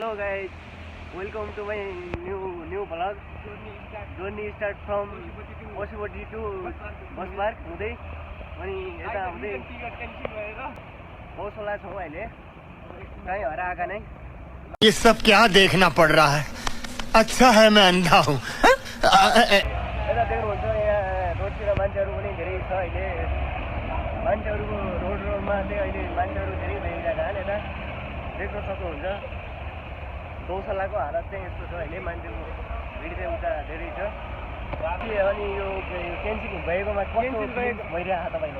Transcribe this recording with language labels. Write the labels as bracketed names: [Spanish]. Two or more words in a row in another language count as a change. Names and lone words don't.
[English] Hello guys, welcome to my new vlog. Journey start from Osipoti to Bus Park [Nepali] हुँदै अनि यता हुँदै गौशाला छौँ अहिले कहीँ हराएका नै। [Hindi] ये सब क्या देखना पड़ रहा है? अच्छा है मैं अंधा हूँ। [Nepali] यता देख्नुहुन्छ यहाँ रोडतिर मान्छेहरू पनि धेरै छ अहिले। मान्छेहरूको रोडमा चाहिँ अहिले मान्छेहरू धेरै भइरहेका छन्। यता देख्न सक्नुहुन्छ गौशालाको हालत चाहिँ यस्तो छ अहिले। मान्छेको भिड चाहिँ उता धेरै छ। अनि यो क्यान्सिल भएकोमा कस्तो भइरहेको छ तपाईँको